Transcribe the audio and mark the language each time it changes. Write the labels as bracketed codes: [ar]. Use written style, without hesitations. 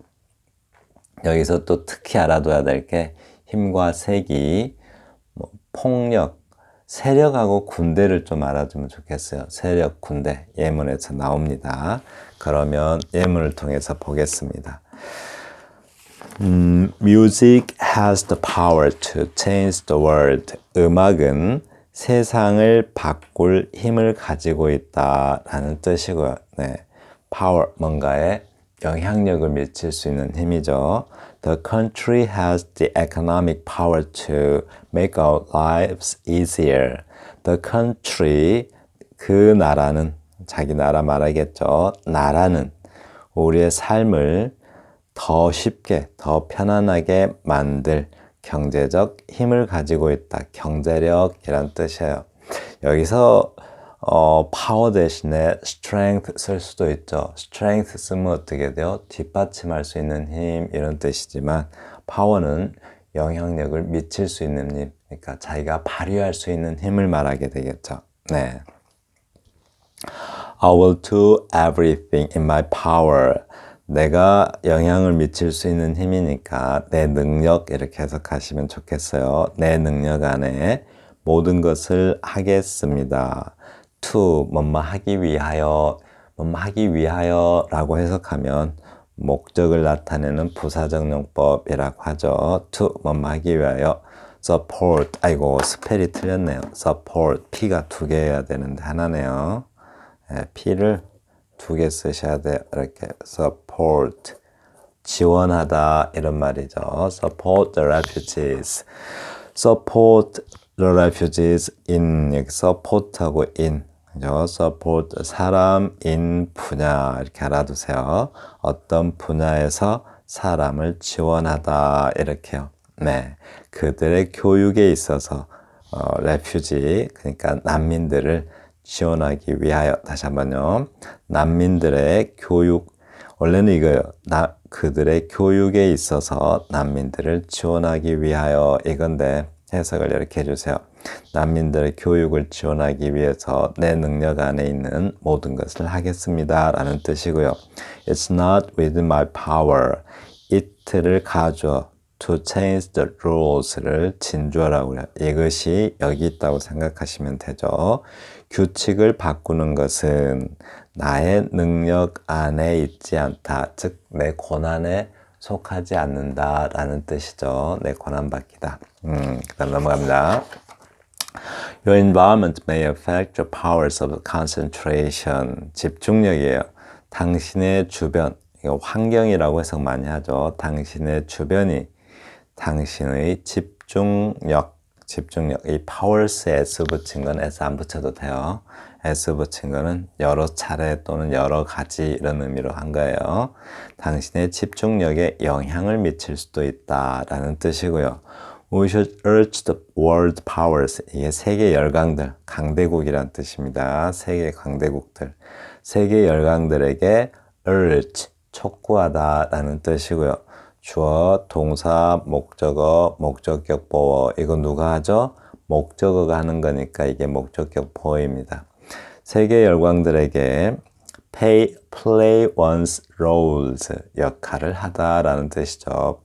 [ko] 여기서 또 특히 알아둬야 될 게 힘과 세기, 폭력, 세력하고 군대를 좀 알아두면 좋겠어요. 세력, 군대, 예문에서 나옵니다. 그러면 예문을 통해서 보겠습니다. [en] Music has the power to change the world. [ko] 음악은 세상을 바꿀 힘을 가지고 있다라는 뜻이고요. 네, power, 뭔가에 영향력을 미칠 수 있는 힘이죠. [en] The country has the economic power to make our lives easier. The country, [ko] 그 나라는, 자기 나라 말하겠죠. 나라는 우리의 삶을 더 쉽게, 더 편안하게 만들 경제적 힘을 가지고 있다. 경제력이란 뜻이에요. 여기서 파워 대신에 strength 쓸 수도 있죠. strength 쓰면 어떻게 돼요? 뒷받침할 수 있는 힘 이런 뜻이지만 파워는 영향력을 미칠 수 있는 힘, 그러니까 자기가 발휘할 수 있는 힘을 말하게 되겠죠. 네. [en] I will do everything in my power. [ko] 내가 영향을 미칠 수 있는 힘이니까 내 능력 이렇게 해석하시면 좋겠어요. 내 능력 안에 모든 것을 하겠습니다. to 뭐뭐 하기 위하여 뭐뭐 하기 위하여라고 해석하면 목적을 나타내는 부사적 용법이라고 하죠. to 뭐뭐 하기 위하여 support 아이고 스펠이 틀렸네요. support P가 두 개여야 되는데 하나네요. P를 두 개 쓰셔야 돼요. 이렇게 support 지원하다 이런 말이죠. [en] support the refugees. support the refugees in [ko] 여기 [en] support하고 in [ko] 그죠? support 사람 in 분야 이렇게 알아두세요. 어떤 분야에서 사람을 지원하다 이렇게요. 네, 그들의 교육에 있어서 refugee 그러니까 난민들을 지원하기 위하여 다시 한번요. 난민들의 교육 원래는 이거예요. 그들의 교육에 있어서 난민들을 지원하기 위하여 이건데 해석을 이렇게 해주세요. 난민들의 교육을 지원하기 위해서 내 능력 안에 있는 모든 것을 하겠습니다 라는 뜻이고요. [en] It's not within my power. it를 [ko] 가져 [en] to change the rules를 [ko] 진주어라고 해요. 이것이 여기 있다고 생각하시면 되죠. 규칙을 바꾸는 것은 나의 능력 안에 있지 않다. 즉, 내 권한에 속하지 않는다 라는 뜻이죠. 내 권한 받기다. 그 다음 넘어갑니다. [en] Your environment may affect your powers of concentration. [ko] 집중력이에요. 당신의 주변, 이거 환경이라고 해석 많이 하죠. 당신의 주변이 당신의 집중력, 이 powers에 s 붙인 건 s 안 붙여도 돼요. s 붙인 거는 여러 차례 또는 여러 가지 이런 의미로 한 거예요. 당신의 집중력에 영향을 미칠 수도 있다라는 뜻이고요. [en] We should urge the world powers. [ko] 이게 세계 열강들, 강대국이란 뜻입니다. 세계 강대국들. 세계 열강들에게 urge, 촉구하다라는 뜻이고요. 주어, 동사, 목적어, 목적격 보어. 이거 누가 하죠? 목적어가 하는 거니까 이게 목적격 보어입니다. 세계 열강들에게 [en] play one's roles, [ko] 역할을 하다라는 뜻이죠.